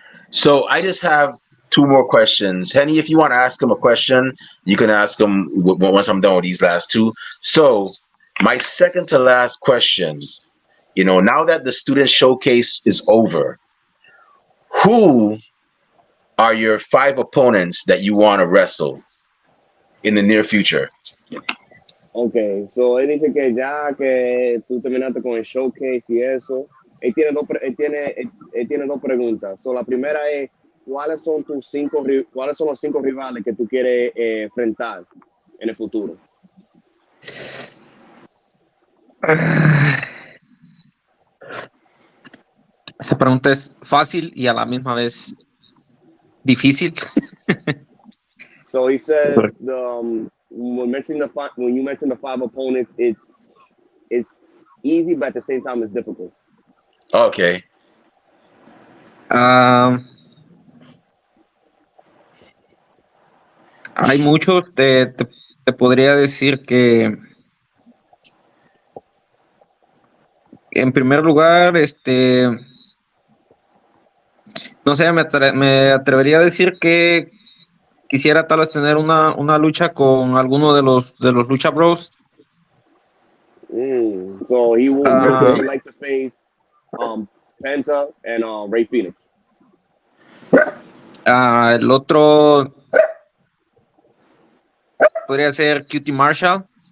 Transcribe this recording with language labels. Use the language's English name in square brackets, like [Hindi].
[English] So I just have two more questions. Henny, if you want to ask him a question, you can ask him once I'm done with these last two. So my second to last question, now that the student showcase is over, who are your 5 opponents that you want to wrestle in the near future? [Spanish] Okay, so él dice que ya que tú terminaste con el showcase y eso, él tiene dos preguntas. So, la primera es, ¿cuáles son los 5 rivales que tú quieres enfrentar en el futuro? Esa pregunta es fácil y a la misma vez difícil. [English] So he says when you mention the 5 opponents, it's easy, but at the same time, it's difficult. Okay. [Spanish] Hay muchos, te podría decir que en primer lugar, no sé, me atrevería a decir que quisiera tal vez tener una lucha con alguno de los Lucha Bros. [English] So he Okay. would like to face Penta and Ray Phoenix. [Spanish] El otro podría ser Cutie Marshall.